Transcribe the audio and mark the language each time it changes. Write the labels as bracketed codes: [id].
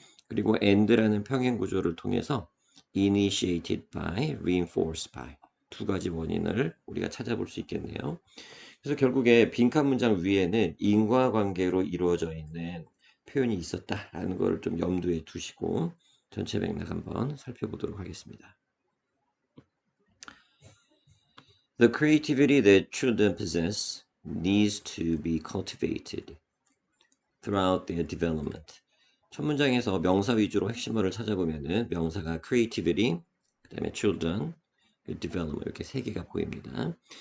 [ko] 그리고 and라는 평행 구조를 통해서 initiated by, reinforced by 두 가지 원인을 우리가 찾아볼 수 있겠네요. 그래서 결국에 빈칸 문장 위에는 인과관계로 이루어져 있는 표현이 있었다라는 걸 좀 염두에 두시고 전체 맥락 한번 살펴보도록 하겠습니다. [en] The creativity that children possess needs to be cultivated throughout their development. [ko] 첫 문장에서 명사 위주로 핵심어를 찾아보면은 명사가 creativity, 그 다음에 children, development 이렇게 세 개가 보입니다.